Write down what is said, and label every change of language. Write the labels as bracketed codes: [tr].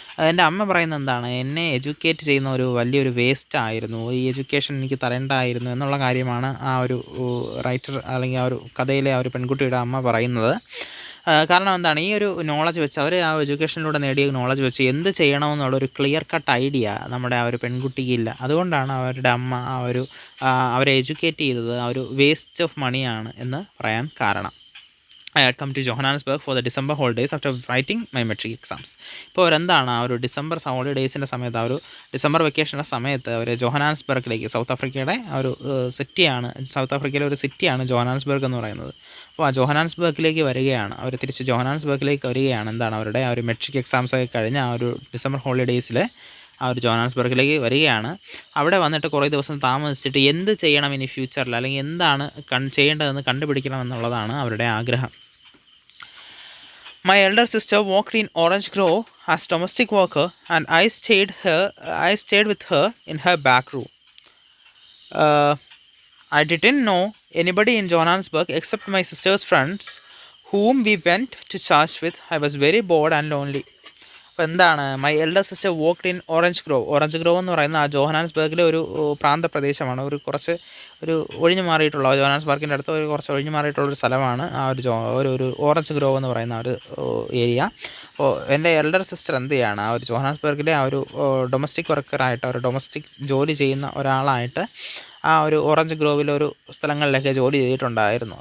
[ml] എൻ്റെ അമ്മ പറയുന്നത് എന്താണ്? എന്നെ എഡ്യൂക്കേറ്റ് ചെയ്യുന്ന ഒരു വലിയൊരു വേസ്റ്റ് ആയിരുന്നു, ഈ എഡ്യൂക്കേഷൻ എനിക്ക് തരേണ്ടായിരുന്നു എന്നുള്ള കാര്യമാണ് ആ ഒരു റൈറ്റർ അല്ലെങ്കിൽ ആ ഒരു കഥയിലെ ആ ഒരു പെൺകുട്ടിയുടെ അമ്മ പറയുന്നത്. കാരണം എന്താണ്? ഈ ഒരു നോളജ് വെച്ച്, അവർ ആ എഡ്യൂക്കേഷനിലൂടെ നേടിയ നോളജ് വെച്ച് എന്ത് ചെയ്യണമെന്നുള്ളൊരു ക്ലിയർ കട്ട് ഐഡിയ നമ്മുടെ ആ ഒരു പെൺകുട്ടിക്കില്ല. അതുകൊണ്ടാണ് അവരുടെ അമ്മ അവരെ എഡ്യൂക്കേറ്റ് ചെയ്തത് ആ ഒരു വേസ്റ്റ് ഓഫ് മണിയാണ് എന്ന് പറയാൻ കാരണം. [en] I had come to Johannesburg for the December holidays after writing my metric exams. [ml] ഇപ്പോൾ അവരെന്താണ് ആ ഒരു ഡിസംബർ ഹോളിഡേയ്സിൻ്റെ സമയത്ത്, ആ ഒരു ഡിസംബർ വെക്കേഷൻ്റെ സമയത്ത് അവർ ജോഹനാൻസ്ബർഗിലേക്ക്, സൗത്ത് ആഫ്രിക്കയുടെ ആ ഒരു സിറ്റിയാണ്, സൗത്ത് ആഫ്രിക്കയിലെ ഒരു സിറ്റിയാണ് ജോഹനാൻസ്ബർഗ് എന്ന് പറയുന്നത്. അപ്പോൾ ആ ജോഹനാൻസ്ബർഗിലേക്ക് വരികയാണ്, അവർ തിരിച്ച് ജോഹനാൻസ്ബർഗിലേക്ക് വരികയാണ്. എന്താണ്? അവരുടെ ആ ഒരു മെട്രിക് എക്സാംസൊക്കെ കഴിഞ്ഞ് ആ ഒരു ഡിസംബർ ഹോളിഡേയ്സിൽ ആ ഒരു ജോഹനാൻസ്ബർഗിലേക്ക് വരികയാണ്. അവിടെ വന്നിട്ട് കുറേ ദിവസം താമസിച്ചിട്ട് എന്ത് ചെയ്യണം ഇനി ഫ്യൂച്ചറിൽ, അല്ലെങ്കിൽ എന്താണ് ചെയ്യേണ്ടതെന്ന് കണ്ടുപിടിക്കണം എന്നുള്ളതാണ് അവരുടെ ആഗ്രഹം. [en] My elder sister worked in Orange Grove as domestic worker, and I stayed with her in her back room. I didn't know anybody in Johannesburg except my sister's friends, whom we went to church with. I was very bored and lonely. [ml] അപ്പോൾ എന്താണ്? [en] my elder sister worked in Orange Grove [ml] എന്ന് പറയുന്ന ആ ജോഹനാൻസ്ബർഗിലെ ഒരു പ്രാന്തപ്രദേശമാണ്, ഒരു ഒഴിഞ്ഞു മാറിയിട്ടുള്ള, ജോഹനാൻസ്ബർഗിൻ്റെ അടുത്ത് കുറച്ച് ഒഴിഞ്ഞു മാറിയിട്ടുള്ളൊരു സ്ഥലമാണ് ആ ഒരു ഓറഞ്ച് ഗ്രോവ് എന്ന് പറയുന്ന ഒരു ഏരിയ. അപ്പോൾ എൻ്റെ എൽഡർ സിസ്റ്റർ എന്ത് ചെയ്യാണ്? ആ ഒരു ജോഹനാൻസ്ബർഗിലെ ആ ഒരു ഡൊമസ്റ്റിക് വർക്കറായിട്ട്, ഒരു ഡൊമസ്റ്റിക് ജോലി ചെയ്യുന്ന ഒരാളായിട്ട് ആ ഒരു ഓറഞ്ച് ഗ്രോവിലൊരു സ്ഥലങ്ങളിലൊക്കെ ജോലി ചെയ്തിട്ടുണ്ടായിരുന്നു.